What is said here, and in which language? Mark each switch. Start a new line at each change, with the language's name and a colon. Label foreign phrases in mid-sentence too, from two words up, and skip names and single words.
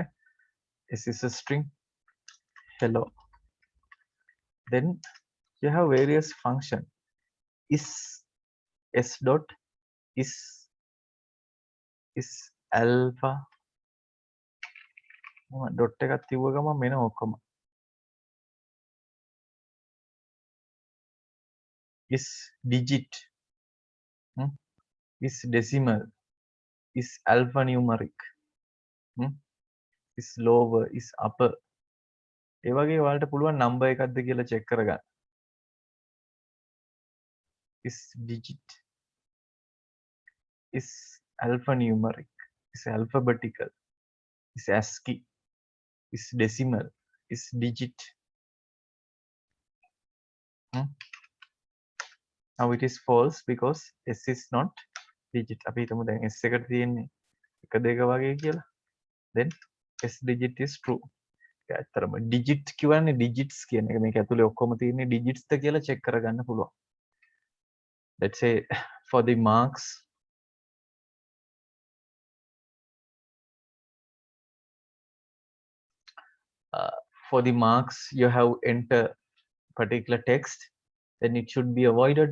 English: S is a string. Hello. Then you have various function. Is S dot is alpha.
Sinhala: Dot එකක් තිබ්බ ගමන් මෙන්න ඔක්කොම.
English: Is digit. Is decimal. Is alphanumeric. Is lower. Is upper.
Sinhala: ඒ වගේ ඔයාලට පුළුවන් නම්බර් එකක්ද කියලා චෙක් කරගන්න.
English: Is digit. Is alphanumeric. Is alphabetical. Is ASCII. Is decimal. Is digit. Now it is false because S is not digit.
Sinhala: අපි හිතමු දැන් S එකට තියෙන්නේ 1 2 වගේ කියලා.
English: Then S digit is true.
Sinhala: ඇත්තටම digit කියන්නේ digits කියන එක මේක ඇතුලේ ඔක්කොම තියෙන්නේ digits ද කියලා check කරගන්න පුළුවන්.
English: Let's say for the marks you have enter particular text, then it should be avoided.